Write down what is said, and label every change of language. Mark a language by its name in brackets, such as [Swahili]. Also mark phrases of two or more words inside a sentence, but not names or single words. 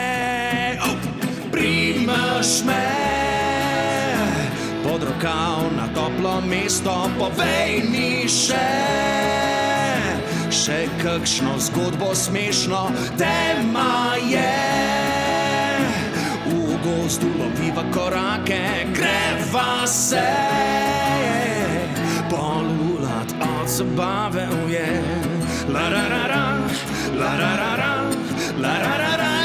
[Slovenian] Primeš me pod rokav na toplo mesto, povej mi še kakšno zgodbo smešno. Tema je, v gozdu loviva korake, greva se polulat od zabave, [English] oh yeah. La-ra-ra-ra, la-ra-ra-ra, la-ra-ra-ra.